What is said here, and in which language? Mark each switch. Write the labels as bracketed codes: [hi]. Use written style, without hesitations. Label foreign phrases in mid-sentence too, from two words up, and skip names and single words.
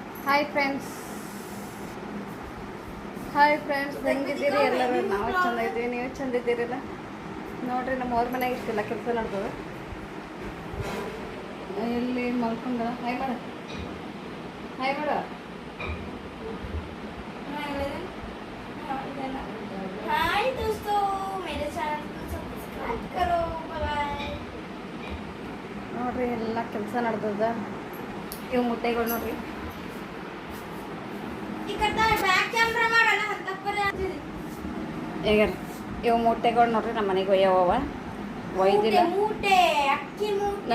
[en] hi friends [kn] ಹೆಂಗಿದ್ದೀರಿ ಎಲ್ಲರೂ? ನಾವು ಚಂದ ಇದ್ದೀವಿ, ನೀವು ಚಂದ ಇದ್ದೀರಲ್ಲ? ನೋಡ್ರಿ ನಮ್ಮ ಅವ್ರ ಮನೆಗೆ ಇಷ್ಟಿಲ್ಲ ಕೆಲಸ ನಡೆದದ. ಎಲ್ಲಿ ಮಲ್ಕೊಂಡ ಹಾಯ್ ಮಾಡ [hi] हाय दोस्तों, मेरे चैनल को सब्सक्राइब करो। बाय। [kn] ನೋಡ್ರಿ ಎಲ್ಲ ಕೆಲಸ ನಡೆದದ. ಇವು ಮುಟ್ಟೆಗಳು ನೋಡ್ರಿ. [en] back camera [kn] ಮಾಡೋಣ ಅಂತಪ್ಪರೆ ಆಗ್ತಿದೆ. ಈಗ ಇವು ಮುಟ್ಟೆಗಳು ನೋಡ್ರಿ ನಮ್ಮ ಮನೆಗೆ ಒಯ್ಯವ ಒಯ್ದಿಲ್ಲ. ಮೂಟೆ ಅಕ್ಕಿ ಮೂಟೆ